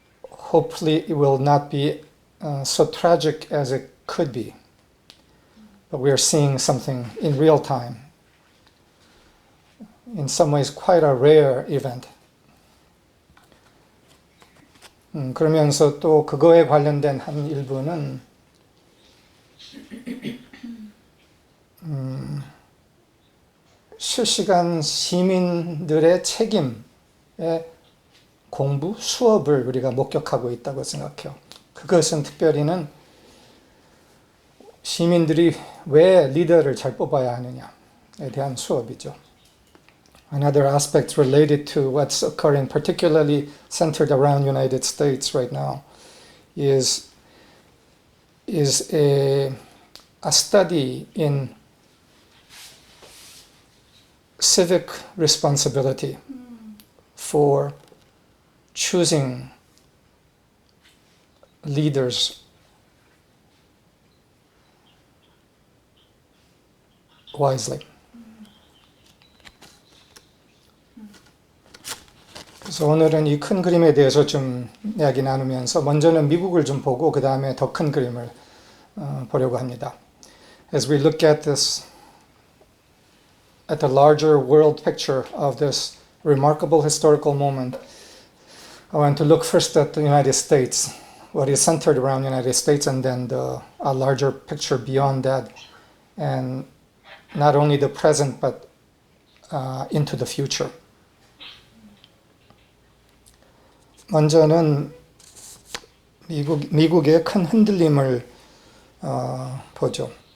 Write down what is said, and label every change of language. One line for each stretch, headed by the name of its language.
English: Hopefully it will not be so tragic as it could be. But we are seeing something in real time. in some ways quite a rare event.
Korean: 그러면서 또 그거에 관련된 한 일부는 실시간 시민들의 책임의 공부, 수업을 우리가 목격하고 있다고 생각해요. 그것은 특별히는 시민들이 왜 리더를 잘 뽑아야 하느냐에 대한 수업이죠.
English: Another aspect related to what's occurring, particularly centered around United States right now, is a study in civic responsibility for choosing leaders wisely.
Korean: 그래서 오늘은 이 큰 그림에 대해서 좀 이야기 나누면서 먼저는 미국을 좀 보고 그 다음에 더 큰 그림을 보려고 합니다.
English: As we look at this, at the larger world picture of this remarkable historical moment, I want to look first at the United States, what is centered around the United States, and then a larger picture beyond that, and not only the present but into the future.
Korean: 먼저는 미국의 큰 흔들림을 보죠.